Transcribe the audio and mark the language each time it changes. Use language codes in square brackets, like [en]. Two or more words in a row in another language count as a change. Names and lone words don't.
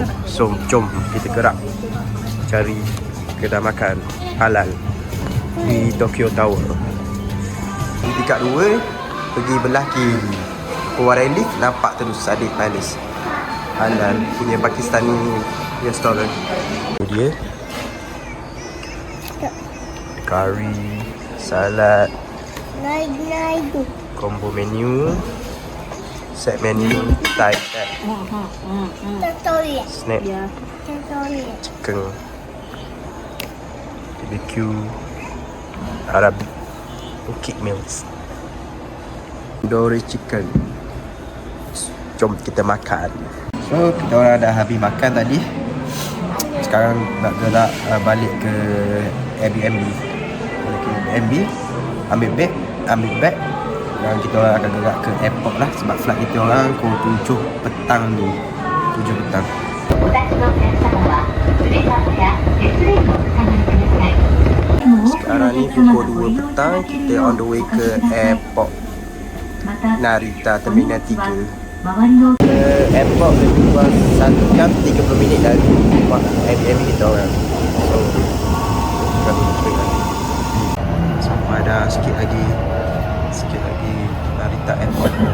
[ms] So jom kita gerak cari kedai makan halal di Tokyo Tower. Di tingkat 2 pergi belah kiri, keluar dari lift nampak terus ada palace halal punya Pakistani restoran. [en] Dia curry, salad, combo menu, set menu, Thai set, snack, chicken. BBQ Arabic cooking meals. Tandoori chicken. [ms] Jom kita makan. So kita orang dah habis makan tadi. Sekarang nak gerak balik ke Airbnb. Ambil beg dan kita orang akan gerak ke airport lah sebab flight kita orang pukul 7 petang ni. 7 petang. [ja] お立ちのお客様はプレハブやレスレーンをお下がりください。 [ms] Sekarang ni pukul 2 petang, kita [en] on the way [ms] ke airport Narita Terminal 3. Airport lebih kurang 1 jam 30 minit dari rumah Airbnb kita orang. So kami tengah sampai dah sikit lagi Narita Airport.